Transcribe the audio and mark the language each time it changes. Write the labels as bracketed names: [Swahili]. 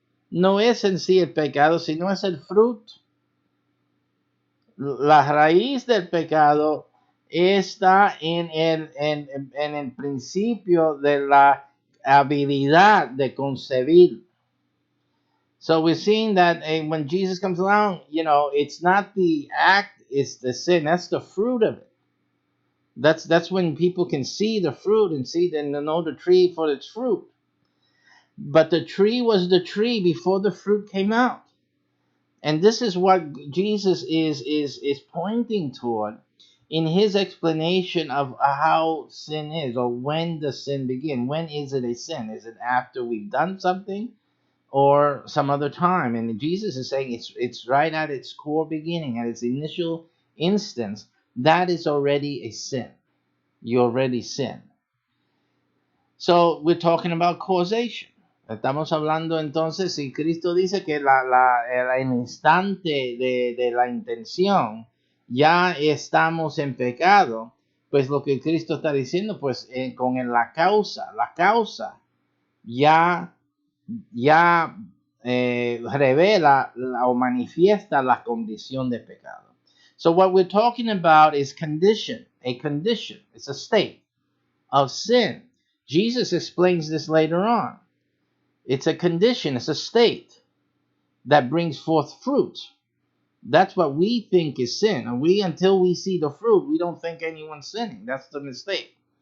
[Spanish] No es en sí el pecado, sino es el fruto. La raíz del pecado está en el principio de la habilidad de concebir. [English] So we're seeing that when Jesus comes along, it's not the act, it's the sin. That's the fruit of it. That's when people can see the fruit and know the tree for its fruit. But the tree was the tree before the fruit came out. And this is what Jesus is pointing toward in his explanation of how sin is, or when does sin begin. When is it a sin? Is it after we've done something, or some other time? And Jesus is saying it's right at its core beginning, at its initial instance. That is already a sin. You already sin. So we're talking about causation. [Spanish] Estamos hablando entonces, si Cristo dice que el instante de la intención ya estamos en pecado, pues lo que Cristo está diciendo, pues con la causa ya revela o manifiesta la condición de pecado. [English] So what we're talking about is condition. It's a state of sin. Jesus explains this later on. It's a condition, it's a state that brings forth fruit. That's what we think is sin. And until we see the fruit, we don't think anyone's sinning. That's the mistake.